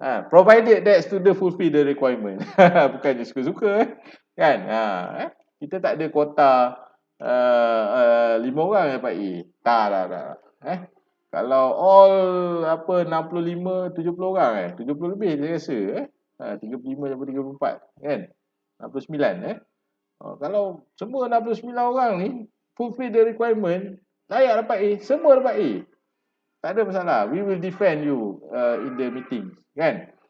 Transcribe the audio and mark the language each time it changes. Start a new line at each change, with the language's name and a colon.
English: Provided that student fulfill the requirement.
Malay: Bukannya suka-suka. Kan? Kita tak ada kuota 5 orang dapat A. Tak. Kalau all 65 70 orang 70 lebih saya rasa 35 sampai 34 kan 69 kalau semua 69 orang ni
English: fulfill the requirement,
Malay: layak dapat A, semua dapat A. Tak ada masalah.
English: We will defend you in the meeting kan.